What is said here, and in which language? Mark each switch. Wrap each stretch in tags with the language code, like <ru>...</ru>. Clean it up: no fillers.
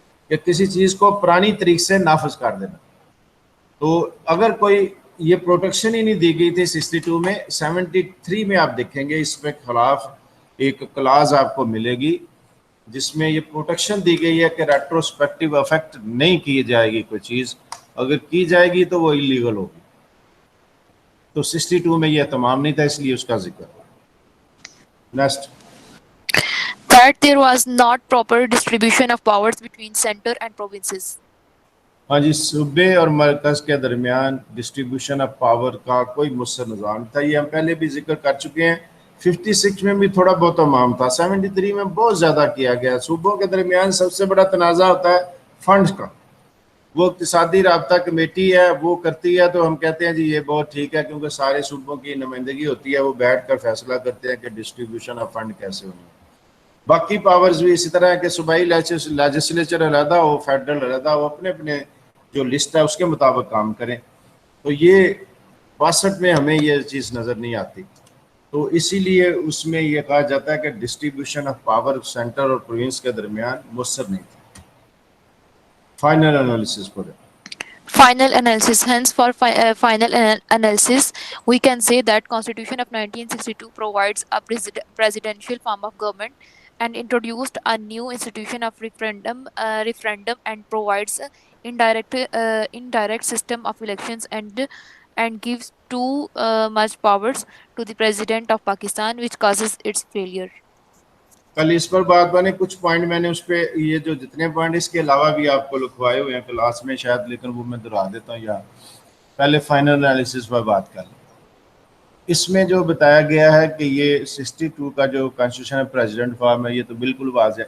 <ur>کہ کسی چیز کو پرانی طریق سے نافذ کر دینا. تو اگر کوئی یہ پروٹیکشن ہی نہیں دی گئی تھی 62 میں، 73 میں آپ دیکھیں گے اس کے خلاف ایک کلاز آپ کو ملے گی جس میں یہ پروٹیکشن دی گئی ہے کہ ریٹروسپیکٹیو افیکٹ نہیں کی جائے گی کوئی چیز، اگر کی جائے گی تو وہ انلیگل ہوگی. تو 62 میں یہ تمام نہیں تھا، اس لیے اس کا ذکر. Next.</ur> <en>That there was not proper distribution of powers between center and provinces.</en> <ur>ہاں جی، صوبے اور مرکز کے درمیان ڈسٹریبیوشن آف پاور کا کوئی مؤثر نظام تھا. یہ ہم پہلے بھی ذکر کر چکے ہیں. 56 میں بھی تھوڑا بہت تمام تھا، 73 میں بہت زیادہ کیا گیا. صوبوں کے درمیان سب سے بڑا تنازع ہوتا ہے فنڈز کا. وہ اقتصادی رابطہ کمیٹی ہے، وہ کرتی ہے تو ہم کہتے ہیں جی یہ بہت ٹھیک ہے، کیونکہ سارے صوبوں کی نمائندگی ہوتی ہے، وہ بیٹھ کر فیصلہ کرتے ہیں کہ ڈسٹریبیوشن آف فنڈ کیسے ہونی ہے. باقی پاورز بھی اسی طرح ہے کہ صوبائی لیجسلیچر علیحدہ ہو، فیڈرل علیحدہ ہو، اپنے اپنے جو لسٹ ہے اس کے مطابق کام کریں. تو یہ 62 میں ہمیں یہ چیز نظر نہیں آتی. تو اسی لیے اس میں یہ کہا جاتا ہے کہ ڈسٹریبیوشن آف پاور سینٹر اور پروونس کے درمیان مؤثر نہیں تھی. فائنل انالیسس کو دیں.</ur> <en>Final analysis. Hence, for final analysis, we can say that Constitution of 1962 provides a presidential form of government and introduced a new institution of referendum and provides indirect system of elections and gives too much powers to the President of Pakistan, which causes its failure.</en> <ur>کل اس پر بات بنے، کچھ point میں نے اس پہ یہ جو جتنے پوائنٹ اس کے علاوہ بھی آپ کو لکھوائے ہوئے ہیں کلاس میں شاید، لیکن وہ میں دہرا دیتا ہوں. یا پہلے فائنل انالیسس پر بات کر لیں. اس میں جو بتایا گیا ہے کہ یہ 62 کا جو کانسٹیٹیوشن پریزیڈنٹ فارم ہے، یہ تو بالکل واضح ہے.</ur>